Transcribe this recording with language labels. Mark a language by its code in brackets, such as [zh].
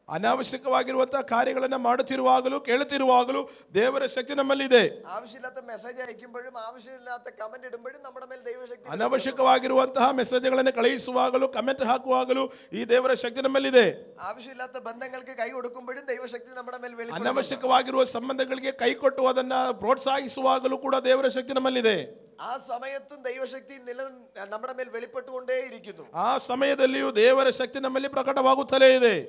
[kn] ಅನಾವಶ್ಯಕವಾಗಿರುವಂತಹ ಕಾರ್ಯಗಳನ್ನ ಮಾಡುತ್ತಿರುವಾಗಲೂ ಕೇಳುತ್ತಿರುವಾಗಲೂ ದೇವರ ಶಕ್ತಿ ನಮ್ಮಲ್ಲಿದೆ. [ml] ആവശ്യമില്ലാത്ത മെസ്സേജ് അയക്കുമ്പോഴും ആവശ്യമില്ലാത്ത കമന്റ് ಇಡುമ്പോഴും നമ്മുടെ മേൽ ദൈവശക്തി. [kn] ಅನಾವಶ್ಯಕವಾಗಿರುವಂತಹ ಮೆಸೇಜ್ಗಳನ್ನು ಕಳುಹಿಸುವಾಗಲೂ ಕಮೆಂಟ್ ಹಾಕುವಾಗಲೂ ಈ ದೇವರ ಶಕ್ತಿ ನಮ್ಮಲ್ಲಿದೆ. [ml] ആവശ്യമില്ലാത്ത ബന്ധങ്ങൾക്ക് കൈ കൊടുക്കുമ്പോഴും ദൈവശക്തി നമ്മുടെ മേൽ വെളിപ്പെടുന്നു. [kn] ಅನಾವಶ್ಯಕವಾಗಿರುವ ಸಂಬಂಧಗಳಿಗೆ ಕೈ ಕೊಟ್ಟು ಅದನ್ನ ಪ್ರೋತ್ಸಾಹಿಸುವಾಗಲೂ ಕೂಡ ದೇವರ ಶಕ್ತಿ ನಮ್ಮಲ್ಲಿದೆ. [ml] ആ സമയത്തും ദൈവശക്തി നമ്മുടെ മേൽ വെളിപ്പെട്ടുകൊണ്ടേയിരിക്കുന്നു. [kn] ಆ ಸಮಯದಲ್ಲಿಯೂ ದೇವರ ಶಕ್ತಿ ನಮ್ಮಲ್ಲಿ ಪ್ರಕಟವಾಗುತ್ತಲೇ ಇದೆ.